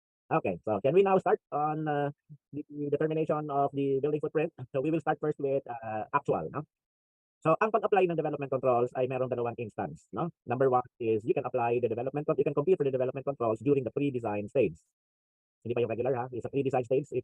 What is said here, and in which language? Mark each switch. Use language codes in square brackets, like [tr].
[en] Okay, so can we now start on the determination of the building footprint? So we will start first with actual. No? [tl] So ang pag-apply ng development controls ay meron dalawang instance. No? [en] Number 1 is you can apply the development, you can compute for the development controls during the pre-design stage. [tl] Hindi pa yung regular ha, [en] it's a pre-design stage.